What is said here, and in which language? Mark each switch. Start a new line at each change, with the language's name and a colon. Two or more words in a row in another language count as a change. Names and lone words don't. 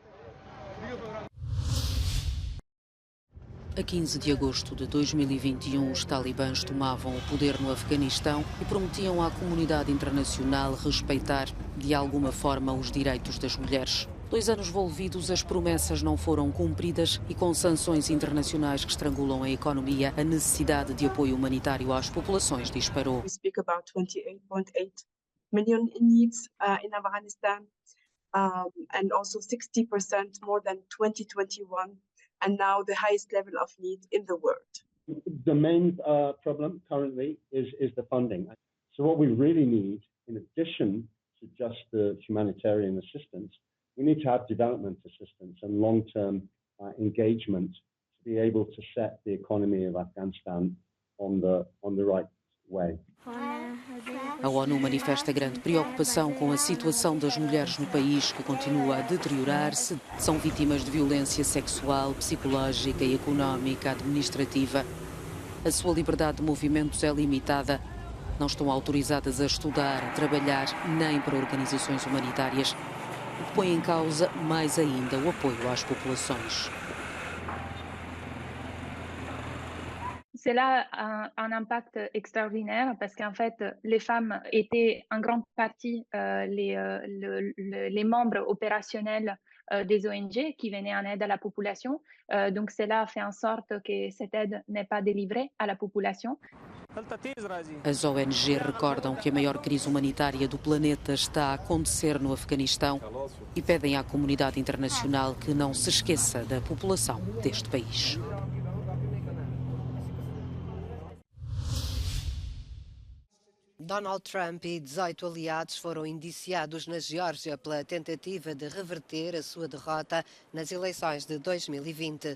Portuguese: A 15 de agosto de 2021, os talibãs tomavam o poder no Afeganistão e prometiam à comunidade internacional respeitar, de alguma forma, os direitos das mulheres. 2 anos envolvidos, as promessas não foram cumpridas e, com sanções internacionais que estrangulam a economia, a necessidade de apoio humanitário às populações disparou.
English: We speak about 28.8 million in needs in Afghanistan, and also 60% more than 2021, and now the highest level of need in the world. The main problem currently is the funding. So what we really need, in addition to just the humanitarian assistance, we need to have development assistance and long-term engagement to be able to set the economy of Afghanistan on the right way.
Portuguese: A ONU manifesta grande preocupação com a situação das mulheres no país, que continua a deteriorar-se. São vítimas de violência sexual, psicológica e económica, administrativa. A sua liberdade de movimentos é limitada. Não estão autorizadas a estudar, a trabalhar, nem para organizações humanitárias, o que põe em causa mais ainda o apoio às populações.
French: C'est là un impact extraordinaire parce qu'en fait, les femmes étaient en grande partie les membres opérationnels des ONG qui venaient en aide à la population. Donc cela fait en sorte que cette aide n'est pas délivrée à la population.
Portuguese: As ONG recordam que a maior crise humanitária do planeta está a acontecer no Afeganistão e pedem à comunidade internacional que não se esqueça da população deste país. Donald Trump e 18 aliados foram indiciados na Geórgia pela tentativa de reverter a sua derrota nas eleições de 2020.